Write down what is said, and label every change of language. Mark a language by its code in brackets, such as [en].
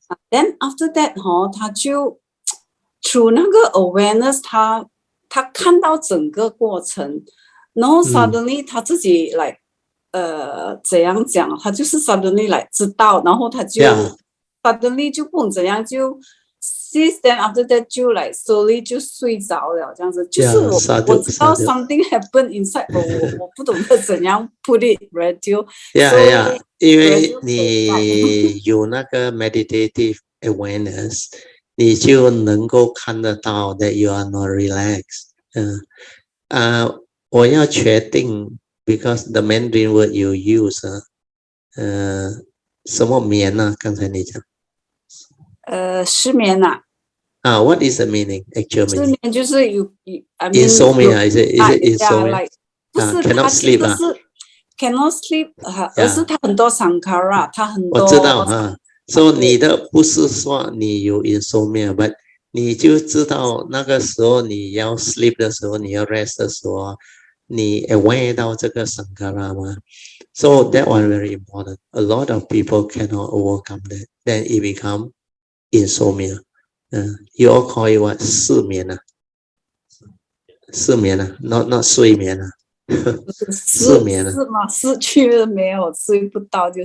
[en] Then after that [zh] 他就 through 那个 awareness， 他看到整个过程，然后 [en] suddenly [zh] 他自己来怎样讲，他就是 suddenly 来知道，然后他就 suddenly 就不懂怎样就 sees [en] then after that [zh] 就来 [en] slowly [zh] 就睡着了，这样子。就是我知道 [en] something happened inside， [zh] 我不懂得怎样 [en] put it radio。 [zh] 因为你有那个 [en] meditative awareness， [zh] 你就能够看得到 [en] that you are not relaxed。 [zh] 我要确定 [en] because the Mandarin word you use， [zh] 什么眠啊？刚才你讲。失眠啊。 [en] What is the meaning? Actual meaning? [zh] 失眠就是 [en] I mean insomnia. Is it insomnia? [zh] 不是 [en] cannot sleep [zh] 不是 [en] cannot sleep， [zh] 而是他很多 Sankara， 他很多。我知道所以你的不是说你有 insomnia， but 你就知道那个时候你要 [en] sleep [zh] 的时候，你要 [en] rest [zh] 的时候，你 [en] aware [zh] 到这个 Sankara 吗？ [en] So that one very important. A lot of people cannot overcome that. Then it become insomnia. You all call it what? [zh] 失眠啊？失眠啊 ？ [en] Not [zh] 睡眠啊？失眠啊？是吗？失去了没有？睡不到就